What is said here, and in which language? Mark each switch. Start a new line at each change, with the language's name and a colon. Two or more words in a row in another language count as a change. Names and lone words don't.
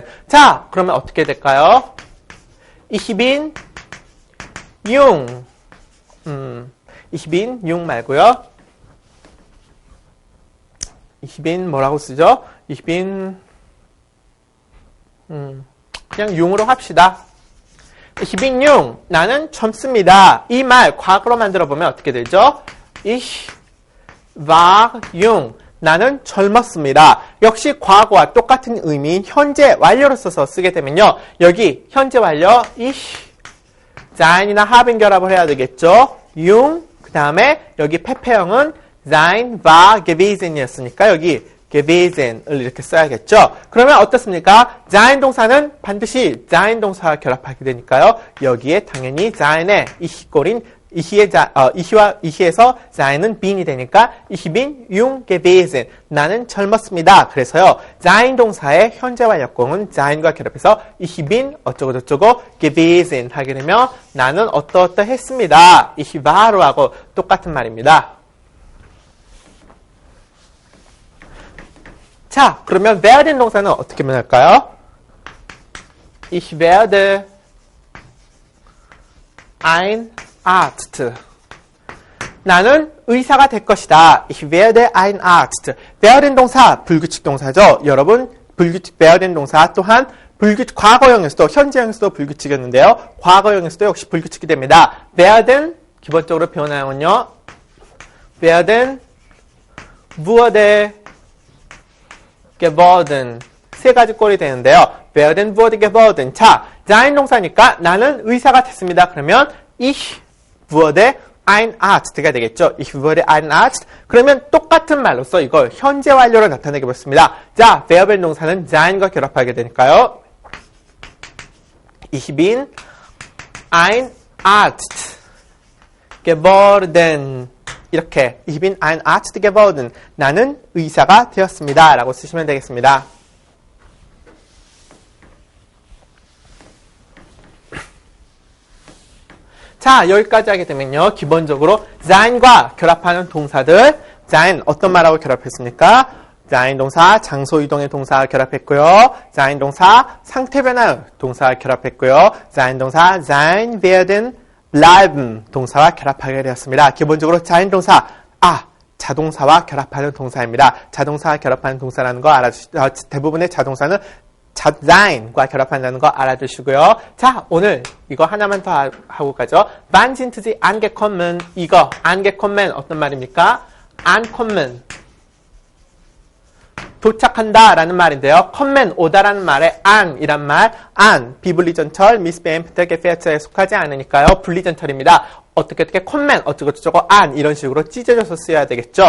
Korean: 자, 그러면 어떻게 될까요?
German: Ich bin jung. Ich bin jung 말고요. Ich bin
Korean: 뭐라고 쓰죠?
German: Ich bin
Korean: 그냥 jung으로 합시다.
German: Ich bin jung.
Korean: 나는 젊습니다. 이 말 과거로 만들어 보면 어떻게 되죠?
German: Ich war jung.
Korean: 나는 젊었습니다. 역시 과거와 똑같은 의미인 현재 완료로 써서 쓰게 되면요. 여기 현재 완료 ich, sein이나 haben 결합을 해야 되겠죠. jung, 그 다음에 여기 페페형은
German: sein, war,
Korean: gewesen이었으니까 여기 gewesen을 이렇게 써야겠죠. 그러면 어떻습니까? sein 동사는 반드시 sein 동사와 결합하게 되니까요. 여기에 당연히 sein의 이희꼴인 이희에서 sein은 bin이 되니까
German: ich bin jung gewesen.
Korean: 나는 젊었습니다. 그래서요. sein 동사의 현재 완료형은 sein과 결합해서
German: ich bin
Korean: 어쩌고저쩌고 gewesen 하게 되면 나는 어떠어떠했습니다.
German: ich war
Korean: 로 하고 똑같은 말입니다. 자, 그러면 werden 동사는 어떻게 변할까요?
German: Ich werde ein Arzt.
Korean: 나는 의사가 될 것이다.
German: Ich werde ein Arzt. werden
Korean: 동사, 불규칙 동사죠. 여러분, 불규칙 werden 동사 또한 불규칙 과거형에서도 현재형에서도 불규칙이었는데요. 과거형에서도 역시 불규칙이 됩니다. werden 기본적으로 변화형은요.
German: werden wurde geworden.
Korean: 세 가지 꼴이 되는데요.
German: werden wurde geworden.
Korean: 자, sein 동사니까 나는 의사가 됐습니다. 그러면
German: ich wurde ein Arzt
Korean: 가 되겠죠.
German: Ich wurde ein Arzt.
Korean: 그러면 똑같은 말로써 이걸 현재 완료로 나타내게 보습니다. 자, werden 동사는 sein과 결합하게 되니까요.
German: Ich bin ein Arzt geworden. 이렇게 Ich bin ein Arzt geworden.
Korean: 나는 의사가 되었습니다. 라고 쓰시면 되겠습니다. 자, 여기까지 하게 되면요. 기본적으로 sein과 결합하는 동사들. sein 어떤 말하고 결합했습니까? sein 동사 장소 이동의 동사와 결합했고요. sein 동사 상태 변화 동사와 결합했고요. sein 동사
German: sein, werden, bleiben
Korean: 동사와 결합하게 되었습니다. 기본적으로 sein 동사 자동사와 결합하는 동사입니다. 자동사와 결합하는 동사라는 거 대부분의 자동사는 sein과 결합한다는 거 알아두시고요. 자, 오늘 이거 하나만 더 하고 가죠.
German: Wann sind Sie angekommen?
Korean: 이거 angekommen 어떤 말입니까? ankommen 도착한다 라는 말인데요. kommen 오다라는 말에 an이란 말, an 비분리전철 미스베임프트게페어에 속하지 않으니까요. 분리전철입니다. 어떻게 kommen 어쩌고저쩌고 an 이런 식으로 찢어져서 쓰여야 되겠죠.